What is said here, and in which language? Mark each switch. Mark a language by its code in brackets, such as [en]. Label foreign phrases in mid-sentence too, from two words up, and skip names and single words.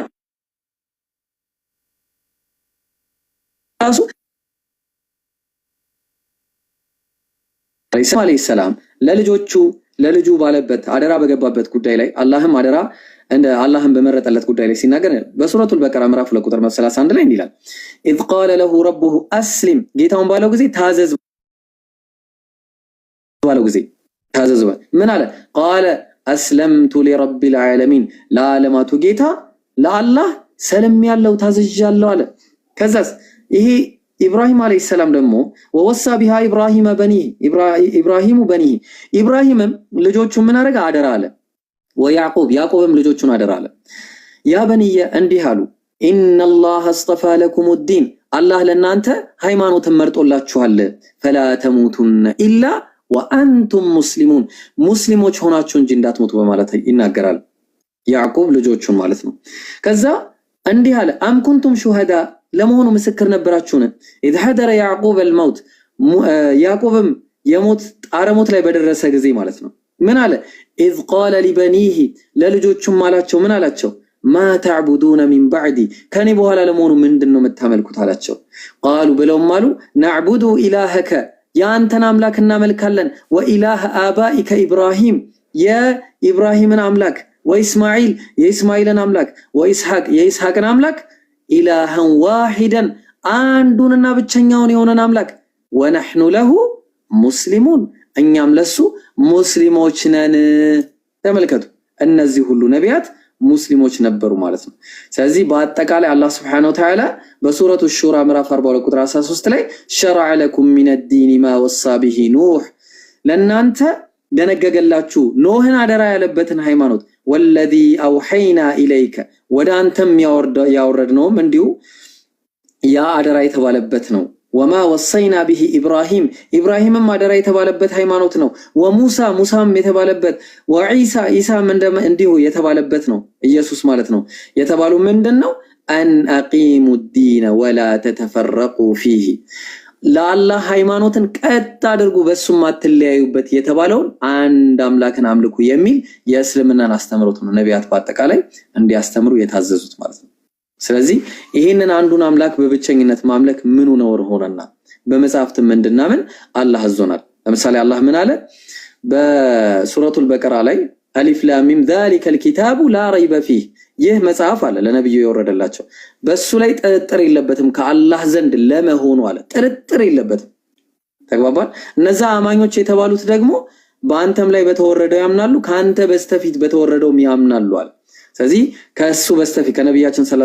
[am] በራሱ [ar] عليه السلام [am] ለልጁ ባለበት አደራ በገባበት ጉዳይ ላይ አላህም አደራ እንደ አላህም በመረጠለት ጉዳይ ላይ ሲናገር በሱረቱል በቀራ ምዕራፍ 2 ቁጥር 31 ላይ እንዲላል [ar] إذ قال له ربه أسلم [am] ጌታውን ባለው ጊዜ ታዘዝ ባለው ጊዜ ታዘዘ ምን አለ [ar] قال اسلمت لرب العالمين [am] ለዓለማቱ ጌታ ለአላህ ሰለም ያለው ታዘዣለሁ አለ ከዛስ ይሄ ኢብራሂም [ar] عليه السلام [am] ደግሞ [ar] ووصى بها إبراهيم بني [am] ኢብራሂምም ልጆቹ ምን አረጋ አደራ አለ ያዕቆብም ልጆቹን አደራ አለ [ar] يا بني [am] እንዲህ አሉ [ar] إن الله اصطفى لكم الدين [am] አላህ ለናንተ ሃይማኖትን መርጦላችኋል [ar] فلا تموتن إلا وأنتم مسلمون [am] ሙስሊሞች ሆናችሁ እንጂ እንዳትሞቱ በማለት ይናገራል ያዕቆብ ልጆቹን ማለት ነው ከዛ እንዲህ አለ [ar] أم كنتم شهداء [am] ለመሆኑ ምስክር ነበራችሁን [ar] اذ حضر يعقوب الموت [am] ያዕቆብም የሞት ጣረሞት ላይ በደረሰ ጊዜ ማለት ነው ምን አለ [ar] اذ قال لبنيه [am] ለልጆቹም አላቸው ምን አላቸው [ar] ما تعبدون من بعدي [am] ከኔ በኋላ ለመሆኑ ምንድነው የምታመልኩት አላቸው قالوا ብለውም አሉ [ar] نعبد إلهك [am] ያንተን አምላክ እናመልካለን [ar] وإله آبائك إبراهيم [am] የኢብራሂምን አምላክ ወኢስማኤል የኢስማኤልን አምላክ ወኢስሐቅ የኢስሐቅን አምላክ [ar] إلها واحدا [am] አንዱንና ብቸኛውን የሆነን አምላክ ወነህኑ [ar] له مسلمون [am] እኛም ለሱ ሙስሊሞች ነን ተመልከቱ እነዚህ ሁሉ ነቢያት ሙስሊሞች ነበሩ ማለት ነው ስለዚህ በአጠቃላይ አላህ [ar] سبحانه وتعالى [am] በሱረቱ ሹራ ምዕራፍ 42 ቁጥር 13 ላይ [ar] شرع لكم من الدين ما وصى به نوح [am] ለናንተ ደነገገላችሁ ኖህን አደራ ያለበትን ሃይማኖት [ar] والذي اوحينا اليك [am] ወደ አንተም ያወረድነውም እንዲሁ ያ አደራ የተባለበት ነው [ar] وما وصينا به ابراهيم [am] አደራ የተባለበት ሃይማኖት ነው ሙሳም የተባለበት ኢሳም እንዲሁ የተባለበት ነው ኢየሱስ ማለት ነው የተባሉ ምንድነው [ar] ان اقيموا الدين ولا تتفرقوا فيه [am] ለአላህ ሃይማኖትን ቀጥ አድርጉ በሱም አትለያዩበት የተባለውን አንድ አምላክን አምልኩ የሚል የእስልምናን አስተምሮት ነው ነቢያት በአጠቃላይ እንዲያስተምሩ የታዘዙት ማለት ነው ስለዚህ ይሄንን አንዱን አምላክ በብቸኝነት ማምለክ ምኑ ነው ሆነና በመጽሐፍትም እንድናምን አላህ አዞናል ለምሳሌ አላህ ምን አለ በሱረቱል በቀራ ላይ [ar] ألف لام ميم ذلك الكتاب لا ريب فيه [am] ይህ መጽሐፍ አለ ለነብዩ የወረደላቸው በሱ ላይ ጥርጥር የለበትም ከአላህ ዘንድ ለመሆኑ አለ ጥርጥር የለበትም ተግባባን እነዛ አማኞች የተባሉት ደግሞ በአንተም ላይ በተወረደው ያምናሉ ካንተ በስተፊት በተወረደው ያምናሉ አለ ስለዚህ ከሱ በስተፊት ከነብያችን ሰለላሁ